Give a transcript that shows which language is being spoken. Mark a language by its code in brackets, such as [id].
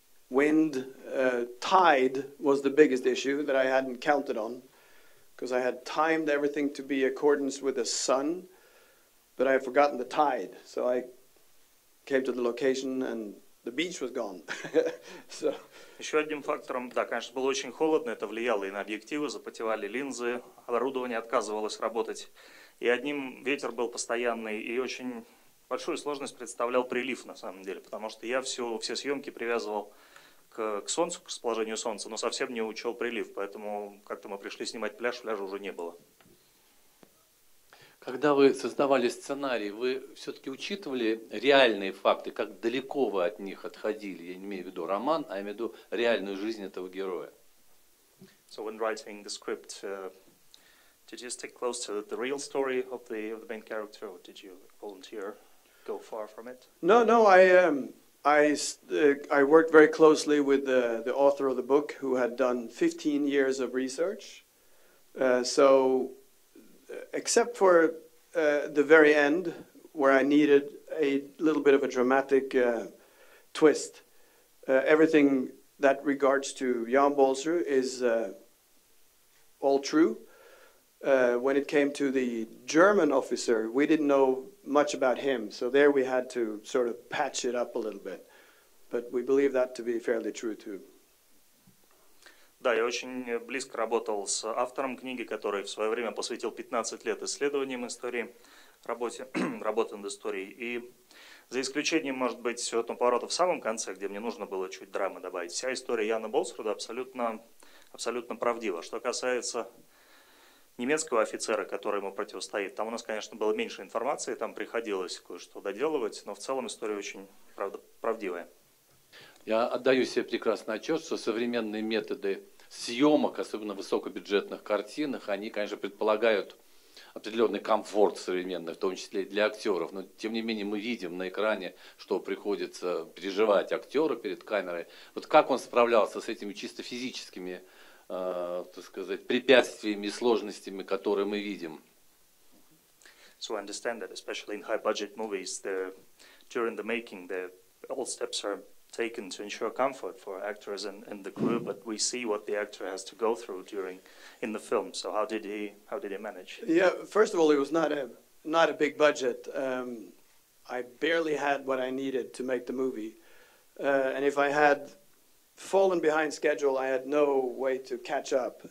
[en] Wind, tide was the biggest issue that I hadn't counted on because I had timed everything to be in accordance with the sun, but I had forgotten the tide. So I came to the location and the beach was gone. So. [ru] Еще одним фактором, да, конечно, было очень холодно, это влияло и на объективы, запотевали линзы, оборудование отказывалось работать. И одним ветер был постоянный, и очень большую сложность представлял прилив на самом деле, потому что я все съемки привязывал к солнцу, к расположению солнца, но совсем не учел прилив, поэтому как-то мы пришли снимать пляж, пляжа уже не было. Когда вы создавали сценарий, вы все-таки учитывали реальные факты, как далеко вы от них отходили? Я не имею в виду роман, а имею в виду реальную жизнь этого героя. [en] So when writing the script, did you stick close to the real story of the main character, or did you volunteer, go far from it? No, I worked very closely with the author of the book, who had done 15 years of research. So, except for the very end, where I needed a little bit of a dramatic twist, everything that regards to Jan Bolsrud is all true. When it came to the German officer, we didn't know much about him, so there we had to sort of patch it up a little bit. But we believe that to be fairly true too. [ru] Да, я очень близко работал с автором книги, который в свое время посвятил 15 лет исследованиям истории, работе над историей. И за исключением, может быть, этого поворота в самом конце, где мне нужно было чуть драмы добавить, вся история Яна Болсруда абсолютно правдива. Что касается немецкого офицера, который ему противостоит, там у нас, конечно, было меньше информации, там приходилось кое-что доделывать, но в целом история очень правдивая. Я отдаю себе прекрасный отчет, что современные методы съемок, особенно в высокобюджетных картинах, они, конечно, предполагают определенный комфорт современный, в том числе и для актеров. Но, тем не менее, мы видим на экране, что приходится переживать актеру перед камерой. Вот как он справлялся с этими чисто физическими, так сказать, препятствиями и сложностями, которые мы видим? [en] So I understand that, especially in high-budget movies, during the making, all steps are taken to ensure comfort for actors and the crew, but we see what the actor has to go through in the film. So how did he manage? Yeah, first of all, it was not a big budget. I barely had what I needed to make the movie, and if I had fallen behind schedule, I had no way to catch up.